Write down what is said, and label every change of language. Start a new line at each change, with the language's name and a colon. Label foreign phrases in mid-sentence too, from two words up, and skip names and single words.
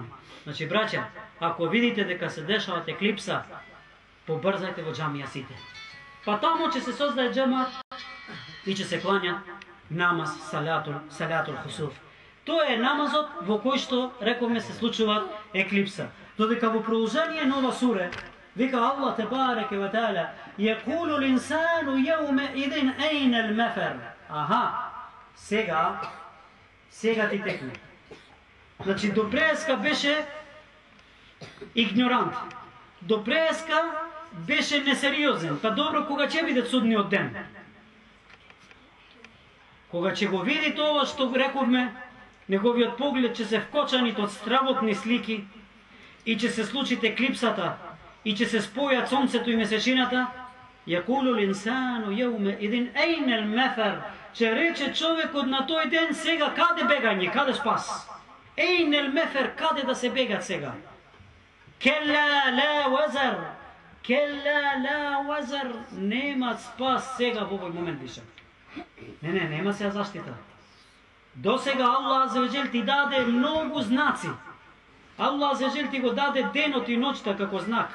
Macedonian: Значи, браќа, ако видите дека се дешават еклипса, побрзајте во џамија сите. Па тамо ќе се создае џемат и ќе се клања намаз
Arabic: صلاة الخسوف.
Macedonian: Тоа е намазот во кој што, рековме, се случува еклипса. Додека во продолжение на ова суре, Vika
Arabic: الله تبارك وتعالى, يقول الإنسان يومئذ أين المفر.
Macedonian: Aha, сега ти текне. Значи до преска беше игнорант. До преска беше несериозен. Па добро, кога ќе биде судниот ден? Кога ќе го види тоа што рековме, неговиот поглед ќе се вкочанит од стравотни слики и ќе се случите клипсата и ќе се спојат сонцето и месечината.
Arabic: يقول الإنسان يومئذ أين المفر.
Macedonian: Ќе рече човекот на тој ден, сега каде бегање, каде спас?
Arabic: أين المفر,
Macedonian: каде да се бегат сега?
Arabic: كلا لا وزر. كلا لا وزر.
Macedonian: Нема спас сега во овој момент више. Не, нема сега заштита. До сега
Arabic: الله عز وجل
Macedonian: ти даде многу знаци.
Arabic: الله عز وجل
Macedonian: ти го даде денот и ноќта како знак.